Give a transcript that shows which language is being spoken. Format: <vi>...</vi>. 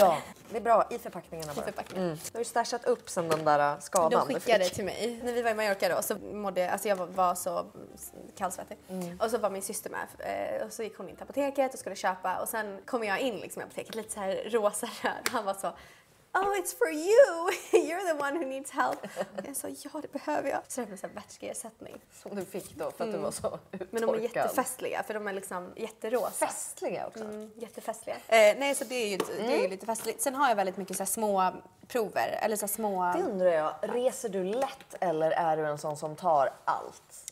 <sv>Ja, det är bra i förpackningarna bara. förpackningen. Du har ju stashat upp sen den där skadan De skickade det till mig när vi var i Mallorca då. Så alltså jag var så kallsvettig. Och så var min syster med. Och så gick hon in till apoteket och skulle köpa. Och sen kom jag in liksom i apoteket lite så här rosa röd. Han var så,</sv> <en>oh it's for you, you're the one who needs help.</en> <sv>Jag sa ja det behöver jag. Så det var en vätskeersättning. Som du fick då för att du var så uttorkad. Men de är jättefestliga för de är liksom jätterosa. Festliga också? Jättefestliga. Nej så det är ju lite festligt. Sen har jag väldigt mycket så här små prover eller så här små... Det undrar jag, reser du lätt eller är du en sån som tar allt?</sv>